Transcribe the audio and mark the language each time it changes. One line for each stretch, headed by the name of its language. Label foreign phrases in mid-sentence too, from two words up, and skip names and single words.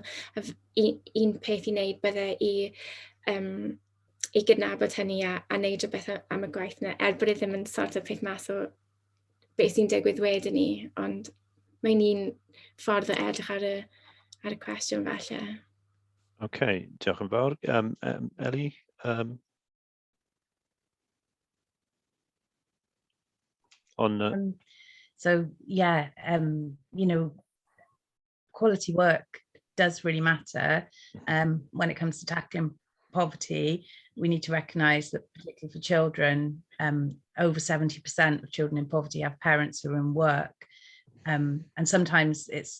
Welsh: Un peth i wneud bydde i gydnabod hynny a wneud rhywbeth am y gwaith yna, bod ddim yn sort o peth mas o beth sy'n digwydd wedyn ni, ond mae'n un ffordd o edrych ar y cwestiwn falle. OK, diolch yn fawr. Ellie?
English: So yeah, quality work does really matter when it comes to tackling poverty. We need to recognise that, particularly for children, over 70% of children in poverty have parents who are in work, and sometimes it's